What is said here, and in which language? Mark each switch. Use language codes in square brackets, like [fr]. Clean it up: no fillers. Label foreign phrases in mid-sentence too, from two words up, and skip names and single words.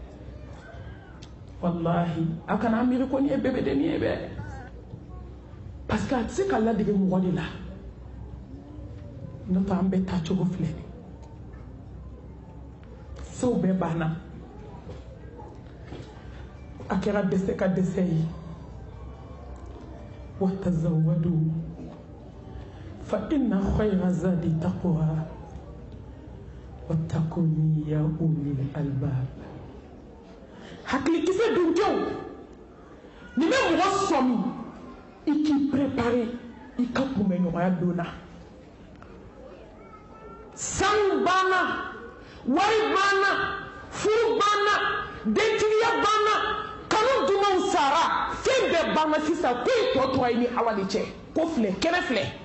[bm] wallahi a kana miiri ko nin ye bɛbɛdennin ye bɛ [fr] parce que [bm] a tɛ se ka ladege mɔgɔ de la n'o tɛ an bɛɛ taacogo filɛ sew bɛɛ banna a kɛra dɛsɛ ka dɛsɛ ye [ar] وتزودوا فإن خير زاد تقوى واتقون يا أولي الألباب [bm] hakilikisɛ dunkew ni bɛ mɔgɔ sɔmi i k'i préparer i ka kunbɛɲɔgɔnya don na sanu banna wari banna furu banna dentigiya banna kanu dumanw sara fɛn bɛɛ banna sisan ko i tɔ tora i ni ala de cɛ ko filɛ kɛnɛ filɛ